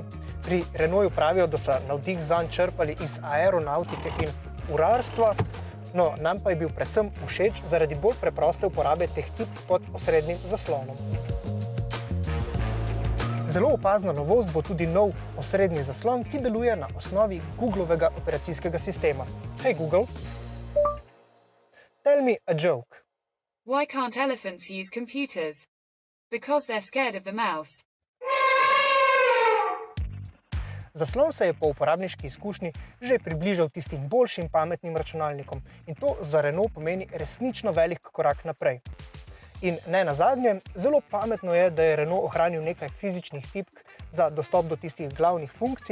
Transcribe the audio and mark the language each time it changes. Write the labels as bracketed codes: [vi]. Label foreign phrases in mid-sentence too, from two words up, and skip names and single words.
[sl] Pri Renaultu pravijo, da so navdih zanj črpali iz aeronautike in urarstva, no, nam pa je bil predvsem všeč zaradi bolj preproste uporabe teh tipk pod osrednjim zaslonom. Zelo opazna novost bo tudi nov osrednji zaslon, ki deluje na osnovi Googlovega operacijskega sistema. [en] Hey Google, tell me a joke. Why can't elephants use computers? Because they're scared of the mouse. [sl] Zaslon se je po uporabniški izkušnji že približal tistim boljšim pametnim računalnikom in to za Renault pomeni resnično velik korak naprej. In ne nazadnje, zelo pametno je, da je Renault ohranil nekaj fizičnih tipk za dostop do tistih glavnih funkcij.